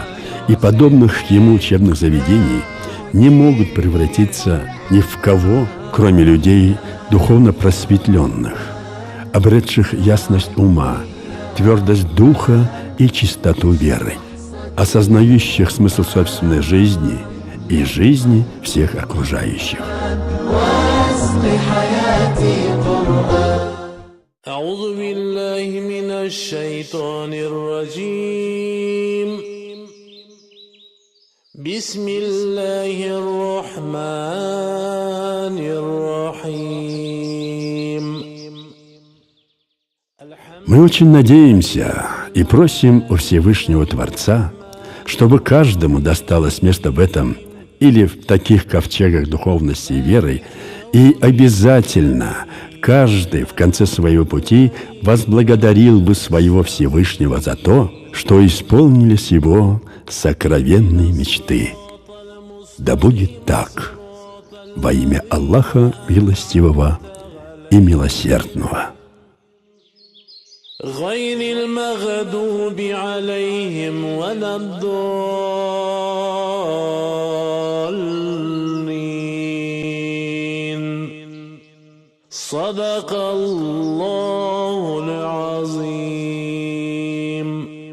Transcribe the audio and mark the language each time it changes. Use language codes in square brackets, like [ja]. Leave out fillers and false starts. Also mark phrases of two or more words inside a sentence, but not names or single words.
[ru] и подобных ему учебных заведений, не могут превратиться ни в кого, кроме людей духовно просветленных, обретших ясность ума, твердость духа и чистоту веры, осознающих смысл собственной жизни и жизни всех окружающих. [ar] أعوذ بالله من الشيطان الرجيم بسم الله الرحمن الرحيم. [ru] Мы очень надеемся и просим у Всевышнего Творца, чтобы каждому досталось место в этом или в таких ковчегах духовности и веры, и обязательно каждый в конце своего пути возблагодарил бы своего Всевышнего за то, что исполнились его сокровенные мечты. Да будет так, во имя Аллаха Милостивого и Милосердного. [ar] غير المغضوب عليهم ولا الضالين صدق الله العظيم.